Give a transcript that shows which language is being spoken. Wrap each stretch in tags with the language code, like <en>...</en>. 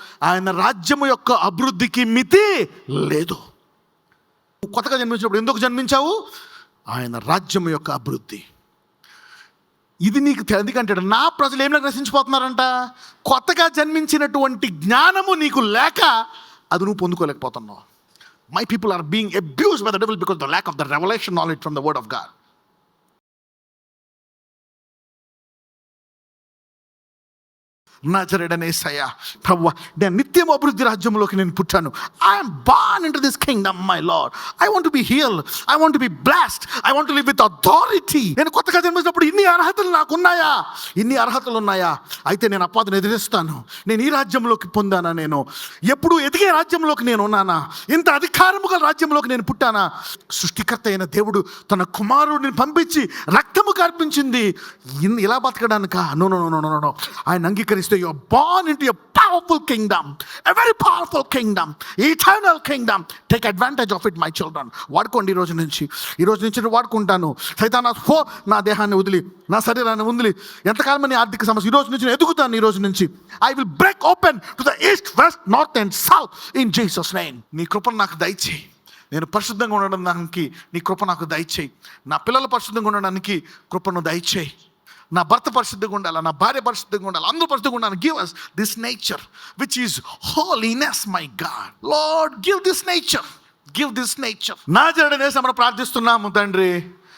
<te>ఆయన రాజ్యము యొక్క అభివృద్ధికి మితి లేదు. నువ్వు కొత్తగా జన్మించినప్పుడు ఎందుకు జన్మించావు? ఆయన రాజ్యము యొక్క అభివృద్ధి. ఇది నీకు ఎందుకంటాడు నా ప్రజలు ఏం నశించిపోతున్నారంట? కొత్తగా జన్మించినటువంటి జ్ఞానము నీకు లేక అది నువ్వు పొందుకోలేకపోతున్నావు.</te> <en>My people are being abused by the devil because of the lack of the revelation knowledge from the word of God.</en> <te>నజరేయుడైన యేసయ్యా, ప్రభువా, నేను నిత్యం అభివృద్ధి రాజ్యంలోకి నేను పుట్టాను.</te> <en>I'm born into this kingdom my Lord. I want to be healed, I want to be blessed, I want to live with authority.</en> <te>నేను కొత్తగా జన్మించినప్పుడు ఇన్ని అర్హతలు నాకున్నాయా? ఇన్ని అర్హతలు ఉన్నాయా? అయితే నేను అపవాదిని ఎదిరిస్తాను. నేను ఈ రాజ్యంలోకి పొందానా? నేను ఎప్పుడు ఎదిగే రాజ్యంలోకి నేను ఉన్నానా? ఇంత అధికారము గల రాజ్యంలోకి నేను పుట్టానా? సృష్టికర్త అయిన దేవుడు తన కుమారుడిని పంపించి రక్తము కార్పించింది ఇలా బతకడానిక?</te> <en>No no no no no.</en> <te>ఆయన అంగీకరిస్తే</te> <en>you are born into a powerful kingdom, a very powerful kingdom, eternal kingdom. Take advantage of it, my children.</en> <te>వాడుకోండి. ఈ రోజు నుంచి వాడుకుంటాను. సైతానా పో, నా దేహాన్ని వదిలి, నా శరీరాన్ని వదిలి, ఎంతకాలం నీ ఆర్థిక సమస్య, ఈ రోజు నుంచి ఎదుగుతాను. ఈ రోజు నుంచి</te> <en>I will break open to the east, west, north and south in Jesus name.</en> <te>నీ కృపను నాకు దయచేయి. నేను పరిశుద్ధంగా ఉండడానికి నీ కృప నాకు దయచేయి. నా పిల్లలు పరిశుద్ధంగా ఉండడానికి కృపను దయచేయి. నా భర్త పరిశుద్ధంగా ఉండాలి, నా భార్య పరిశుద్ధంగా ఉండాలి, అందరూ పరిశుద్ధంగా ఉండాలి.</te> <en>Give us this nature which is holiness, my God. Lord, give this nature.</en> <te>నజరేయుడైన యేసు మనం ప్రార్థిస్తున్నాము తండ్రి.</te>